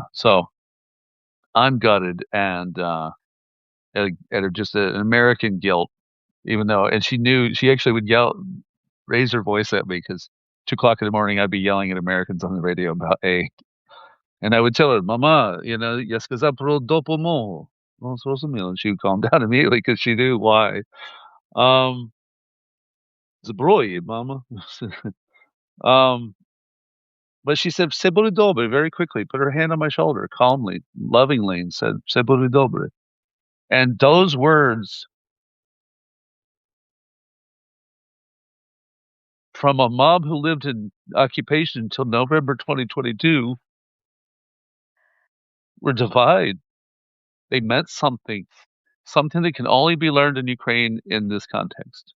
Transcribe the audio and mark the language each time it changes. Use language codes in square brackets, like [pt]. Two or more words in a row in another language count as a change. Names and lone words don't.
[en] So I'm gutted, and just an American guilt, even though, and she knew, she actually would raise her voice at me because 2 o'clock in the morning I'd be yelling at Americans on the radio about A, and I would tell her, "Mama, [uk] я сказал про допомогу." [en] Well, and she would calm down immediately because she knew why. Um, Зброї, mama. um, but she said, [uk] "Все буде добре," [en] very quickly, put her hand on my shoulder, calmly, lovingly, and said, [uk] "Все буде добре." [en] And those words from a mom who lived in occupation until November 2022 were divine. They meant something, something that can only be learned in Ukraine in this context.